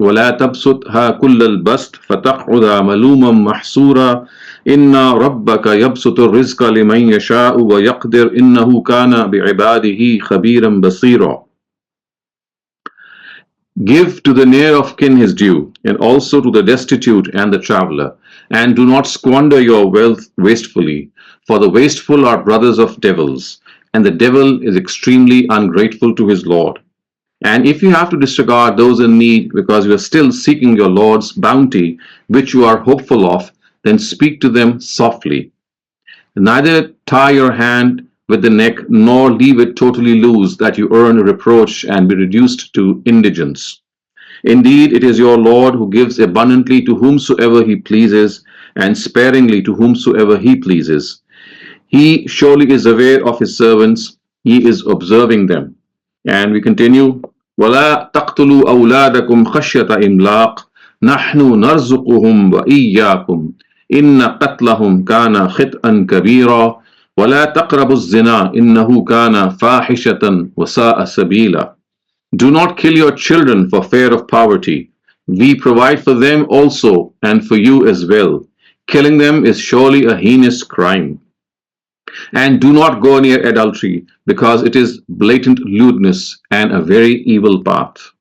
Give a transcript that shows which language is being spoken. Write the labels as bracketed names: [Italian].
[Arabic] تبسطها كل البسط فتقعد ملوما محسورا إن ربك يبسط الرزق لمن يشاء ويقدر إنه كان بعباده خبيرا بصيرا. [English] Give to the near of kin his due, and also to the destitute and the traveler, and do not squander your wealth wastefully, for the wasteful are brothers of devils, and the devil is extremely ungrateful to his Lord. And if you have to disregard those in need because you are still seeking your Lord's bounty, which you are hopeful of, then speak to them softly. Neither tie your hand with the neck nor leave it totally loose, that you earn reproach and be reduced to indigence. Indeed, it is your Lord who gives abundantly to whomsoever he pleases, and sparingly to whomsoever he pleases. He surely is aware of his servants, he is observing them. And we continue, [Arabic] وَلَا تَقْتُلُوا أَوْلَادَكُمْ خَشْيَةَ إِمْلَاقٍ نَحْنُ نَرْزُقُهُمْ وَإِيَّاكُمْ إِنَّ قَتْلَهُمْ كَانَ خِطْئًا كَبِيرًا وَلَا تَقْرَبُوا الزِّنَا إِنَّهُ كَانَ فَاحِشَةً وَسَاءَ سَبِيلًا. [English] Do not kill your children for fear of poverty. We provide for them also and for you as well. Killing them is surely a heinous crime. And do not go near adultery, because it is blatant lewdness and a very evil path.